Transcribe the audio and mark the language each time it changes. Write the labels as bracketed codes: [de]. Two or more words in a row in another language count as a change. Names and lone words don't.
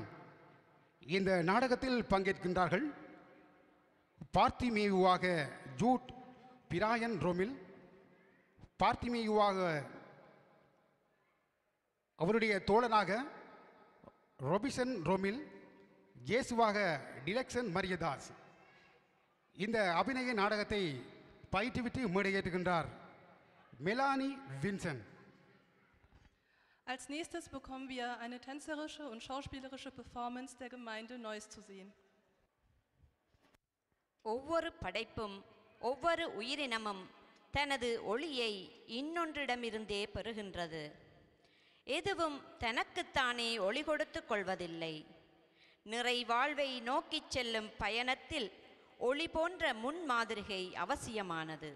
[ta] இந்த நாடகத்தில் பங்கேற்கின்றார்கள் பார்த்திமேயுவாக ஜூட் பிராயன் ரோமில், பார்த்திமேயுவாக அவருடைய தோழனாக ரொபிசன் ரோமில், இயேசுவாக டிலக்சன் மரியதாஸ். இந்த அபிநய நாடகத்தை பயிற்றுவித்து மேடையேற்றுகின்றார் மெலானி வின்சன். [de] Als nächstes bekommen wir eine tänzerische und schauspielerische Performance der Gemeinde Neuss zu sehen. [ta] ஒவ்வொரு படைப்பும் ஒவ்வொரு உயிரினமும் தனது ஒளியை இன்னொன்றிடமிருந்தே பெறுகின்றது. எதுவும் தனக்குத்தானே ஒளி கொடுத்து கொள்வதில்லை. நிறைவாழ்வை நோக்கிச் செல்லும் பயணத்தில் ஒளி போன்ற முன்மாதிரிகை அவசியமானது.